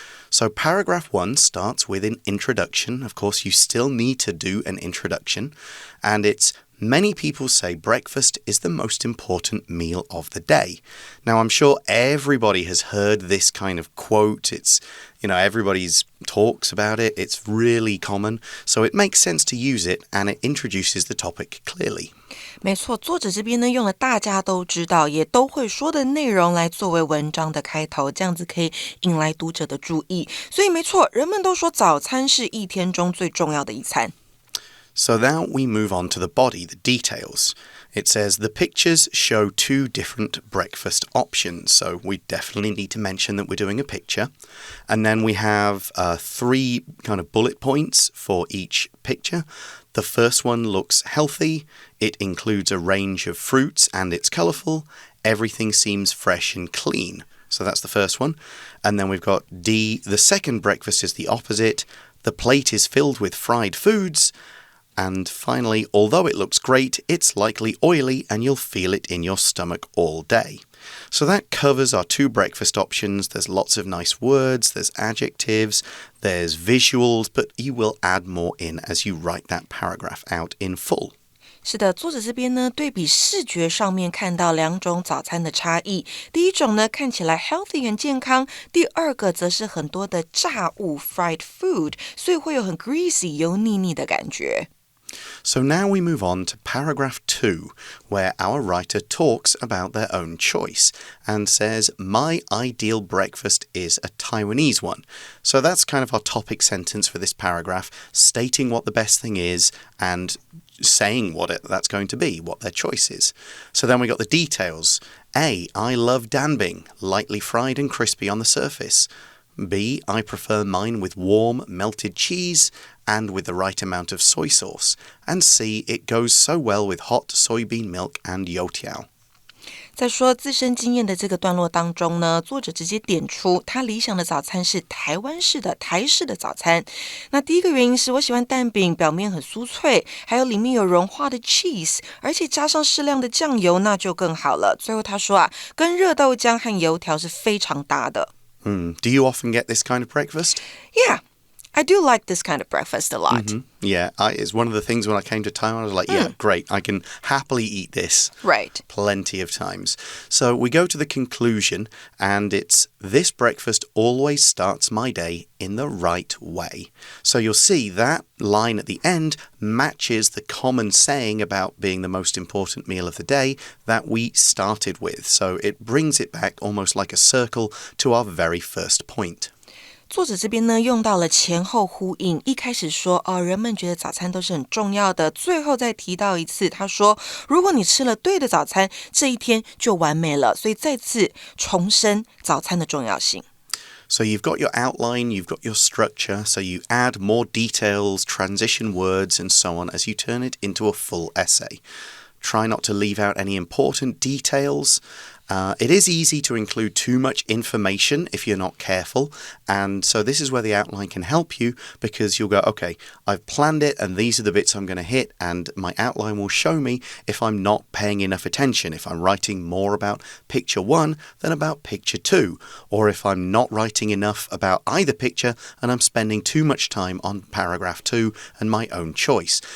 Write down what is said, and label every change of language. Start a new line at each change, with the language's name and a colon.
English: So paragraph 1 starts with an introduction. Of course, you still need to do an introduction, and it's many people say breakfast is the most important meal of the day. Now, I'm sure everybody has heard this kind of quote. It's, everybody's talks about it. It's really common. So it makes sense to use it, and it introduces the topic clearly.
Chinese: 没错，作者这边呢用了大家都知道也都会说的内容来作为文章的开头，这样子可以引来读者的注意。所以没错，人们都说早餐是一天中最重要的一餐。
English: So now we move on to the body, the details. It says the pictures show 2 different breakfast options. So we definitely need to mention that we're doing a picture. And then we have 3 kind of bullet points for each picture. The first one looks healthy. It includes a range of fruits and it's colorful. Everything seems fresh and clean. So that's the first one. And then we've got D. The second breakfast is the opposite. The plate is filled with fried foods. And finally, although it looks great, it's likely oily and you'll feel it in your stomach all day. So that covers our 2 breakfast options. There's lots of nice words, there's adjectives, there's visuals, but you will add more in as you write that paragraph out in full.
Chinese: 是的，作者这边呢，对比视觉上面看到2种早餐的差异。第一种呢，看起来 healthy 很健康；第二个则是很多的炸物 fried food， 所以会有很 greasy 油腻腻的感觉。 So now we move on to paragraph 2, where our writer talks about their own choice and says, my ideal breakfast is a Taiwanese one. So that's kind of our topic sentence for this paragraph, stating what the best thing is and saying what that's going to be, what their choice is. So then we got the details. A, I love danbing, lightly fried and crispy on the surface. B, I prefer mine with warm, melted cheese and with the right amount of soy sauce. And C, it goes so well with hot soybean milk and youtiao. 在说自身经验的这个段落当中呢，作者直接点出他理想的早餐是台湾式的台式的早餐。那第一个原因是我喜欢蛋饼，表面很酥脆，还有里面有融化的 cheese， 而且加上适量的酱油，那就更好了。最后他说啊，跟热豆浆和油条是非常搭的。
English: Do you often get this kind of breakfast? Yeah, I do like this kind of breakfast a lot. Yeah, it's one of the things when I came to Taiwan, I was like, yeah, great, I can happily eat this. Right. Plenty of times. So we go to the conclusion, and it's, this breakfast always starts my day in the right way. So you'll see that line at the end matches the common saying about being the most important meal of the day that we started with. So it brings it back almost like a circle to our very first point.
Chinese: 作者这边呢用到了前后呼应，一开始说人们觉得早餐都是很重要的，最后再提到一次，他说如果你吃了对的早餐，这一天就完美了，所以再次重申早餐的重要性。
English: So you've got your outline, you've got your structure, so you add more details, transition words, and so on as you turn it into a full essay. Try not to leave out any important details. It is easy to include too much information if you're not careful, and so this is where the outline can help you because you'll go, okay, I've planned it and these are the bits I'm going to hit, and my outline will show me if I'm not paying enough attention, if I'm writing more about picture 1 than about picture 2, or if I'm not writing enough about either picture and I'm spending too much time on paragraph 2 and my own choice.